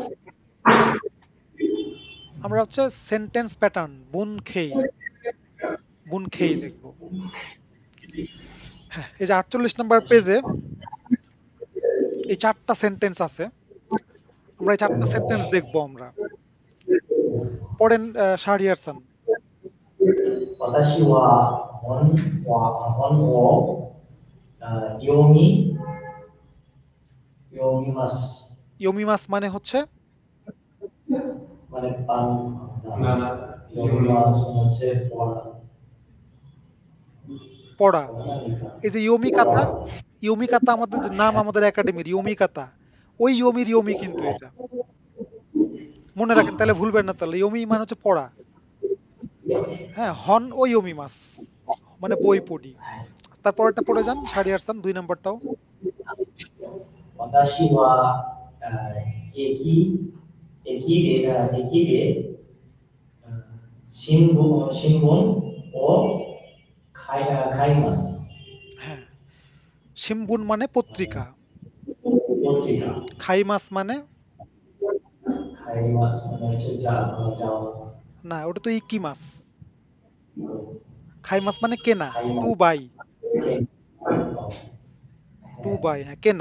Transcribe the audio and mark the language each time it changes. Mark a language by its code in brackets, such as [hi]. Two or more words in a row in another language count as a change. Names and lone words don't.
[bn] আমরা হচ্ছে সেন্টেন্স প্যাটার্ন বুন খেই দেখবো। হ্যাঁ, এই যে 48 নম্বর পেজে এই 4টা সেন্টেন্স আছে, আমরা এই 4টা সেন্টেন্স দেখবো আমরা। পড়েন শাহরিয়ার খান। [ja] 私は本を読みます。 [bn] ইয়োমিমাস মানে হচ্ছে মানে পান না না 読みます হচ্ছে পড়া পড়া। পড়া লেখা। এই যে ইয়োমিকাতা আমাদের যে নাম আমাদের একাডেমির ইয়োমিকাতা, ওই ইয়োমির ইয়োমি কিন্তু এটা মনে রাখেন, তাহলে ভুলবেন না। তাহলে ইয়োমি মানে হচ্ছে পড়া, হ্যাঁ, [ja] 本 を 読みます [bn] মানে বই পড়ি। তারপরটা পড়ে যান শাহরিয়ার খান, 2 নম্বরটাও। [ja] 私は駅で新聞を買います。 [bn] হ্যাঁ, শিম্বুন মানে পত্রিকা, পত্রিকা খাইমাস মানে, খাইমাস মানে হচ্ছে যাওয়া না ওটা তো ইকিমাস। খাইমাস মানে কেনা, [ja] খাইমাস [en] to buy, [bn] হ্যাঁ কেনা।